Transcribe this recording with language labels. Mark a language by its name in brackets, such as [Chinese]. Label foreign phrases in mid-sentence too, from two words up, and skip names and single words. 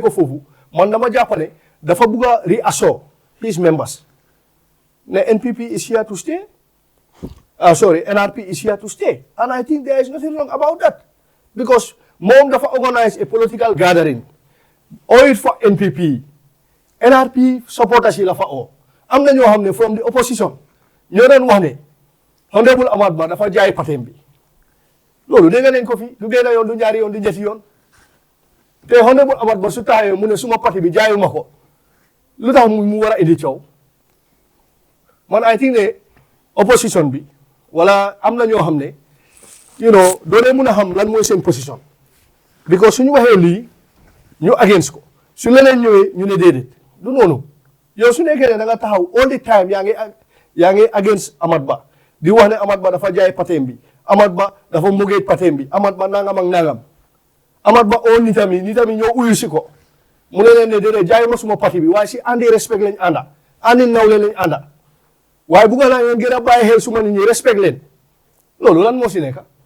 [Wolof] ko foofu man dama jàpp ne dafa bugg a [English] reassure his members [Wolof] ne [English] NPP is here to stay NRP is here to stay and I think there is nothing wrong about that because [Wolof] moom dafa [English] organize a political gathering [Wolof] owe it [English] for NPP NRP supporters [Wolof] yi la fa oo am na ñoo xam ne [English] from the opposition [Wolof] ñoo doon wax ne Honorable Amat Bah dafa jaay patem bi loolu dégg nañ ko fi du benn yoon du ñaari yoon du ñetti yoon te Honorable Amat Bah su taxawee mu ne suma parti bi jaayuma ko lu tax mu war a indi coow man [English] I think [Wolof] ne opposition bi wala am na ñoo xam ne doo leen mun a xam lan mooy seen position because suñu waxee lii ñu against ko su leneen ñëwee ñu ne déedéet du noonu yow su nekkee ne da nga taxaw [English] all the [Wolof] time yaa ngi against Amat Bah di wax ne Amat Bah dafa jaay patem bi Amat Bah dafa mugee patem bi Amat Bah nangam ak nangam Amat Bah oo nitam yi ñoo uyu si ko mu ne leen ne déedéet jaayuma suma parti bi waaye si andi respect lañ ànda àndi nawle lañ ànda waaye bugga naa ngeen gën a bàyyi xel suma nit ñi respect leen loolu lan moo si nekk